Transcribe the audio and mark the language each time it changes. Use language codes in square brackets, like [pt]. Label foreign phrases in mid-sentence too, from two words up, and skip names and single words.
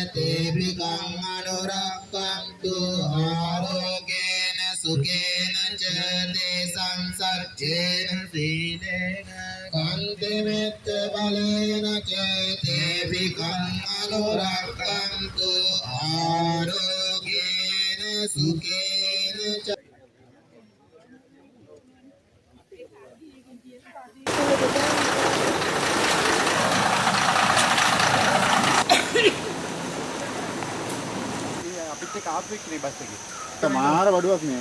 [pi] තේපිකං අනුරක්ඛන්තු ආරෝගේන සුඛේන ච තේසං සච්චේන සීලේන කන්ති මෙත්ත බලේන ච තේපිකං අනුරක්ඛන්තු ආරෝගේන සුඛේන ච [si] අපිත් ආපු එක්කනේ බස් එකේ. මාර වඩුවක් නේ.